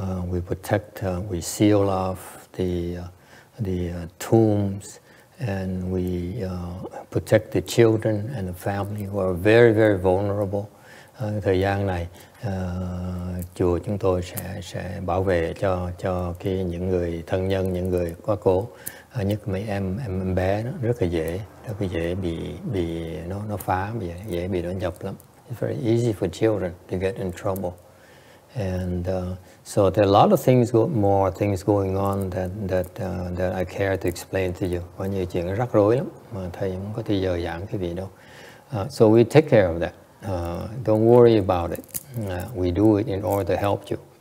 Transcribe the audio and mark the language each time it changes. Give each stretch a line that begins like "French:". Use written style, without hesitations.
English: We protect, we seal off the tombs, and we protect the children and the family who are very, very vulnerable.
Vietnamese: Thời gian này, chùa chúng tôi sẽ bảo vệ cho những người thân nhân, những người quá cố, nhất mấy em bé nó rất là dễ bị nó phá, dễ bị nó nhập lắm.
English: It's very easy for children to get in trouble. And so there are a lot of more things going on that I care to explain to you.
Vietnamese: Có nhiều chuyện rắc rối lắm mà thầy không có thời giờ giảng cái gì đâu.
English: So we take care of that. Don't worry about it. We do it in order to help you.